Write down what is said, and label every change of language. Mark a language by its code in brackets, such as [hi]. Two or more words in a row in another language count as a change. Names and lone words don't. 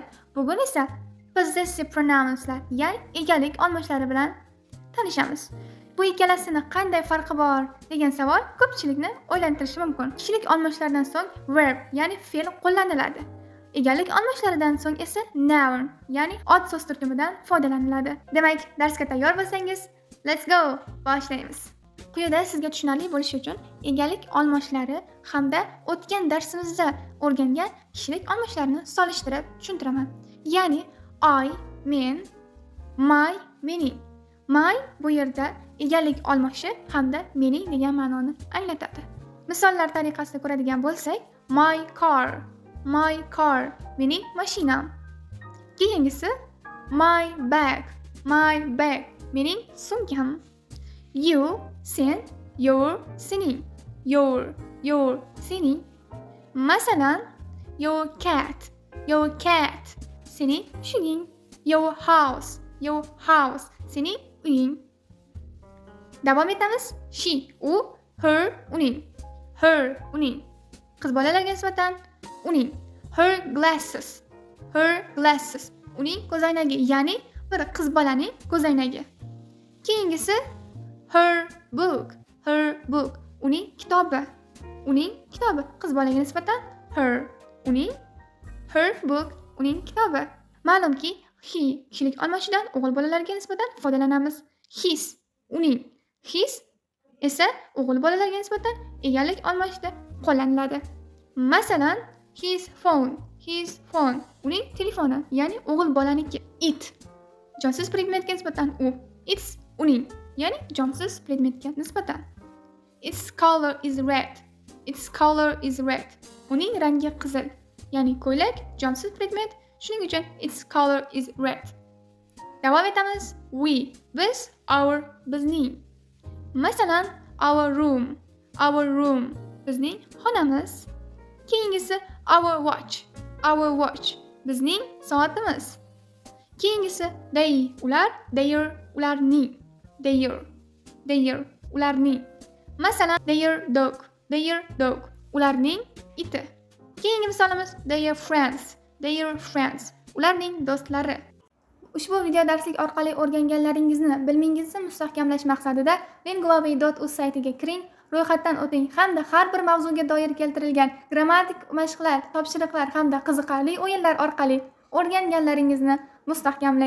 [uz] Bugun esa [en] possessive pronounslar, [uz] ya'ni egalik almashlari bilan tanishamiz. Bu ikkalasini qanday farqi bor degan savol ko'pchilikni o'ylantirishi mumkin. Kishilik almashlardan so'ng verb, ya'ni fe'l qo'llaniladi. Egalik almashlaridan so'ng esa noun, ya'ni ot so'z turkumidan foydalaniladi. Demak, darsga tayyor bo'lsangiz, [en] let's go! [uz] Boshlaymiz. Quyida sizga tushunarli bo'lishi uchun egalik almashlari hamda o'tgan darsimizda o'rgangan kishilik almashlarni solishtirib tushuntiraman. Ya'ni I, men, my, mening. My bu yerda egalik almashi hamda mening degan ma'noni anglatadi. Misollar tariqasida ko'radigan bo'lsak, [en] my car, [uz] mening mashinam. Keyingisi [en] my bag, [uz] mening sumkam. You, sen, your, sening. Your, sening. Masalan, [en] your cat, [uz] sening mushuging. [en] Your house, [uz] sening uying. Davom etamiz. She, u, her, uning. Qiz bolalarga nisbatan uning. [en] Her glasses, [uz] uning ko'zoynagi, ya'ni bir qiz bolaning ko'zoynagi. Keyingisi [en] her book, [uz] uning kitobi. Qiz bolaga nisbatan her, uning. [en] Her book, [uz] uning kitobi. Ma'lumki, he kishilik almashidan o'g'il bolalarga nisbatan foydalanamiz. His, uning. His esa o'g'il bolalarga nisbatan egalik almashida qo'llaniladi. Masalan, [en] his phone, [uz] uning telefoni, ya'ni o'g'il bolaniki. It jonsiz predmetga nisbatan u. It's uning, ya'ni jonsiz predmetga nisbatan. [en] Its color is red. [uz] Uning rangi qizil, ya'ni ko'ylak jonsiz predmet, shuning uchun [en] its color is red. [uz] Davom etamiz. We, biz, our, bizning. Masalan, [en] our room, [uz] bizning xonamiz. Keyingisi [en] our watch, [uz] bizning soatimiz. Keyingisi they, ular, their, ularning. Ularning. Masalan, [en] their dog, [uz] ularning iti. Keyingi misolimiz [en] their friends, [uz] ularning do'stlari. Ushbu video darslik orqali o'rganganlaringizni bilmingizni mustahkamlash maqsadida linguaway.uz saytiga kiring, ro'yxatdan o'ting hamda har bir mavzuga doir keltirilgan grammatik mashqlar, topshiriqlar hamda qiziqarli o'yinlar orqali o'rganganlaringizni mustahkamlang.